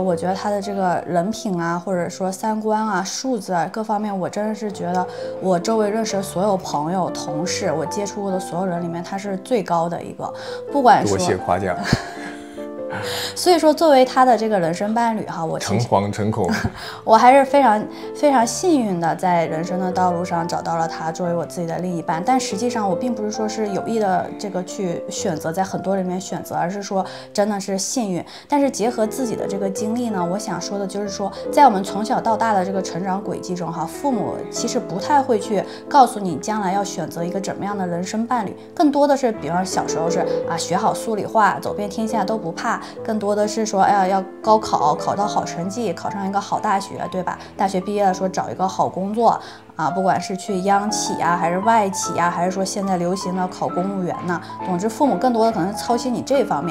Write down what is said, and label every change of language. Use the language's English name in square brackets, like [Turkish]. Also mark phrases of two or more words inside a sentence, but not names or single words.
[Chinese] 我覺得他的這個人品啊，或者說三觀啊、素質啊各方面，我真的是覺得我周圍認識的所有朋友、同事，我接觸過的所有人裡面，他是最高的一個。不管說，多謝誇獎。所以說，作為他的这個人生伴侶哈，我誠惶誠恐，我還是非常非常幸運的，在人生的道路上找到了他作為我自己的另一半。但實際上，我並不是說是有意的這個去選擇在很多人裡面選擇，而是說真的是幸運。但是結合自己的這個經歷呢，我想說的就是說，在我們從小到大的這個成長軌跡中哈，父母其實不太會去告訴你將來要選擇一個怎麼樣的人生伴侶，更多的是，比方小時候是啊，學好數理化，走遍天下都不怕，更多的是說，哎呀，要高考，考到好成績，考上一個好大學，對吧？大學畢業了，說找一個好工作啊，不管是去央企啊，還是外企啊，還是說現在流行的考公務員呢，總之父母更多的可能操心你這方面。